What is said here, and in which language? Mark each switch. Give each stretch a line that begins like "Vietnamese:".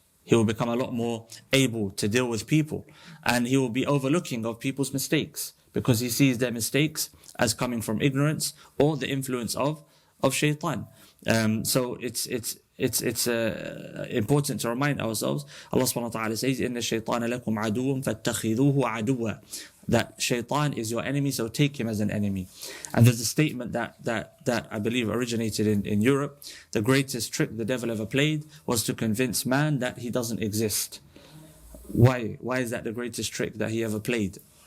English: He will become a lot more able to deal with people. And he will be overlooking of people's mistakes because he sees their mistakes as coming from ignorance or the influence of shaitan. So it's important to remind ourselves. Allah subhanahu wa ta'ala says,
Arabic: إِنَّ الشَّيْطَانَ لَكُمْ عَدُوٌ فَاتَّخِذُوهُ عَدُوًا.
English: That shaitan is your enemy, so take him as an enemy. And there's a statement that I believe originated in Europe. The greatest trick the devil ever played was to convince man that he doesn't exist. Why? Why is that the greatest trick that he ever played?